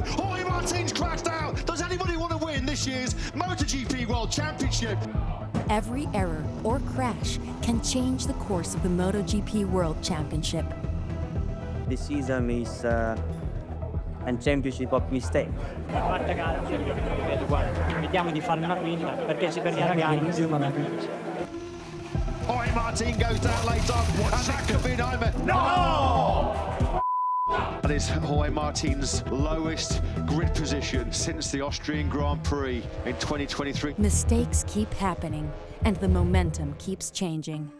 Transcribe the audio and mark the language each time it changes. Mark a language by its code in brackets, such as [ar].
[en] Jorge Martin's crashed out! Does anybody want to win this year's MotoGP World Championship? Every error or crash can change the course of the MotoGP World Championship. This season is a championship of mistakes. [it] Quarta gara, vediamo di fare una quinta, perché se perdiamo la gara [en] Jorge Martin goes down late on, and that could be a nightmare. No! That is Jorge Martin's lowest grid position since the Austrian Grand Prix in 2023. Mistakes keep happening, and the momentum keeps changing.